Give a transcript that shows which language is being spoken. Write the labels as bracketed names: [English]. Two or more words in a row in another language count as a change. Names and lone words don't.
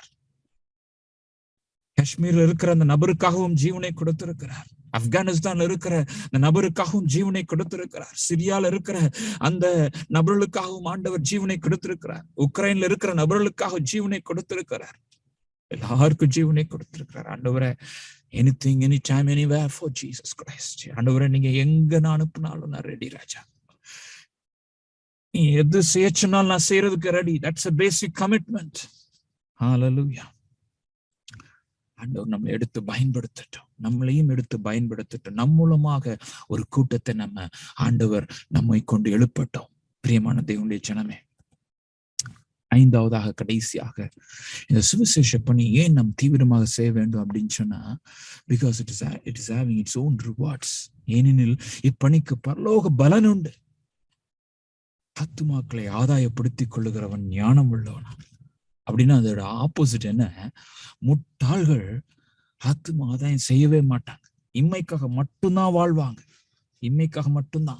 [Tamil] காஷ்மீர்ல இருக்கிற அந்த நபருக்காகவும் ஜீவனை கொடுத்திருக்கிறார். ஆப்கானிஸ்தான்ல இருக்கிற அந்த நபருக்காகவும் ஜீவனை கொடுத்திருக்கிறார். சிரியால இருக்கிற அந்த நபர்களுக்காகவும் ஆண்டவர் ஜீவனை கொடுத்திருக்கிறார். உக்ரைன்ல இருக்கிற நபர்களுக்காக ஜீவனை கொடுத்திருக்கிறார். எல்லாருக்கும் ஜீவனை கொடுத்திருக்கிறார். ஆண்டவரே, [English] anything, anytime, anywhere for Jesus Christ. [Tamil] ஆண்டவரே, நீங்க எங்க நான் அனுப்பினாலும் நான் ரெடி ராஜா. நீ எது செய்யச்சுனாலும் நான் செய்யறதுக்கு ரெடி. [English] That's a basic commitment. Hallelujah. [Tamil] ஆண்டவர் நம்மளை எடுத்து பயன்படுத்தட்டும், நம்மளையும் எடுத்து பயன்படுத்தட்டும். நம் மூலமாக ஒரு கூட்டத்தை ஆண்டவர் நம்மை கொண்டு எழுப்பட்டும். பிரியமான தேவனுடைய ஜனமே, 5வதாக கடைசியாக இந்த சுவிசேஷ பணி ஏன் நாம் தீவிரமாக செய்ய வேண்டும் அப்படின்னு சொன்னா, [English] because it is having its own rewards. [Tamil] ஏனெனில் இப்பணிக்கு பரலோக பலன் உண்டு. ஆத்துமாக்களை ஆதாயப்படுத்திக் கொள்ளுகிறவன் ஞானம் உள்ளவன். அப்படின்னா அதோட ஆப்போசிட் என்ன? முட்டாள்கள் ஆத்தும ஆதாயம் செய்யவே மாட்டாங்க. இம்மைக்காக மட்டும்தான் வாழ்வாங்க, இம்மைக்காக மட்டும்தான்.